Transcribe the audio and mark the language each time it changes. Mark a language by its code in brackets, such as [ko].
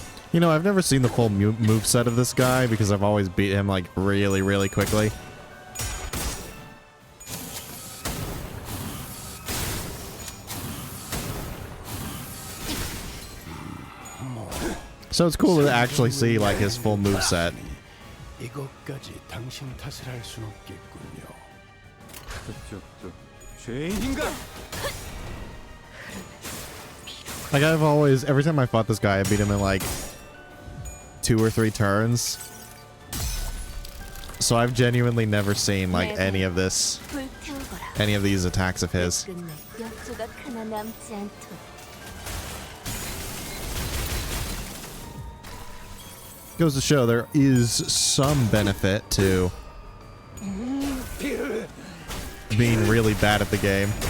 [en] You know, I've never seen the full moveset of this guy because I've always beat him like really, really quickly. So it's cool to actually see like his full moveset. [ko] 이것까지 당신 탓을 할 순 없겠군요. 죄인인가? [en] Like I've always, every time I fought this guy, I beat him in like 2 or 3 turns. So I've genuinely never seen like any of this, [ko] 불태우거라. [en] any of these attacks of his. [ko] 끝내 뼈조각 하나 남지 않도록. [en] Goes to show there is some benefit to being really bad at the game.